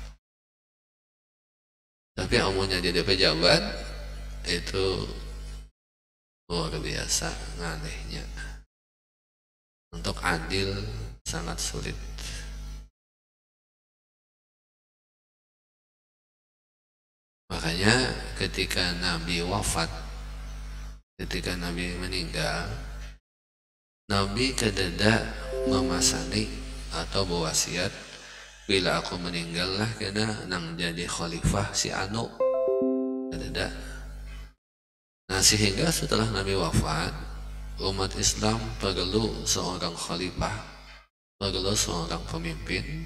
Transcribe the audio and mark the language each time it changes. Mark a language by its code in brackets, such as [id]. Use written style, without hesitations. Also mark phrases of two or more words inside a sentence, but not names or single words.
[bjn] Tapi amunnya jadi pejabat itu luar biasa ngalehnya. [id] Untuk adil sangat sulit. Makanya ketika Nabi wafat, ketika Nabi meninggal, Nabi kadada memasani atau berwasiat, bila aku meninggal lah kena nang jadi khalifah si anu. [bjn] Kadada. [id] Nah, sehingga setelah Nabi wafat, umat Islam perlu seorang khalifah, perlu seorang pemimpin.